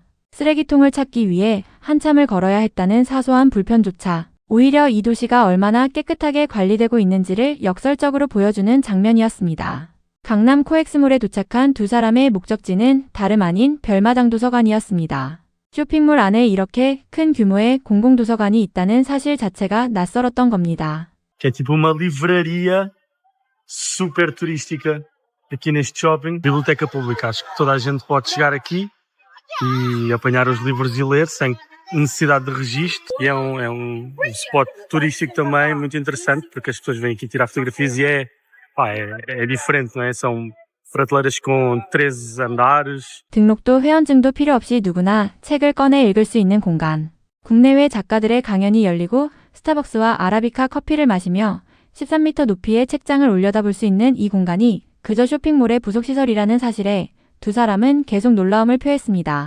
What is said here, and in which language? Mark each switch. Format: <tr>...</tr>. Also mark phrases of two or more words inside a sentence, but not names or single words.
<ko>쓰레기통을 찾기 위해 한참을 걸어야 했다는 사소한 불편조차 오히려 이 도시가 얼마나 깨끗하게 관리되고 있는지를 역설적으로 보여주는 장면이었습니다. 강남 코엑스몰에 도착한 두 사람의 목적지는 다름 아닌 별마당 도서관이었습니다. 쇼핑몰 안에 이렇게 큰 규모의 공공도서관이 있다는 사실 자체가 낯설었던 겁니다.</ko> <pt>Que é tipo uma livraria super turística aqui neste shopping. Biblioteca pública, acho que toda a gente pode chegar aqui e apanhar os livros e ler sem necessidade de registro. E é um spot turístico também muito interessante, porque as pessoas vêm aqui tirar fotografias e é diferente, não é? São prateleiras com 13 andares.</pt> <ko>등록도 회원증도 필요 없이 누구나 책을 꺼내 읽을 수 있는 공간. 국내외 작가들의 강연이 열리고 스타벅스와 아라비카 커피를 마시며 13m 높이의 책장을 올려다볼 수 있는 이 공간이 그저 쇼핑몰의 부속시설이라는 사실에 두 사람은 계속 놀라움을 표했습니다.</ko>